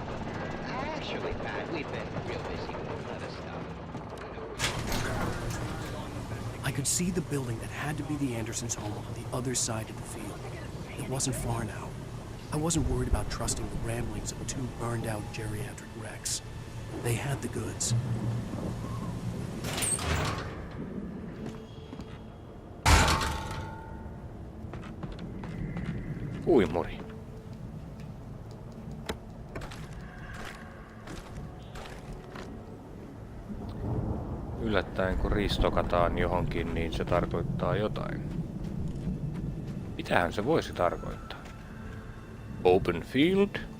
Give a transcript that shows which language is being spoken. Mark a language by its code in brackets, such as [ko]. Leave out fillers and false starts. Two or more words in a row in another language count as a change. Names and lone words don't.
[en] Actually, Pat, we've been real busy with other stuff. I could see the building that had to be the Andersons' home on the other side of the field. It wasn't far now. I wasn't worried about trusting the ramblings of two burned-out geriatric wrecks. They had the goods. [fi] Uimuri. Yllättäen kun ristokataan johonkin, niin se tarkoittaa jotain. Mitähän se voisi tarkoittaa? [en] Open field.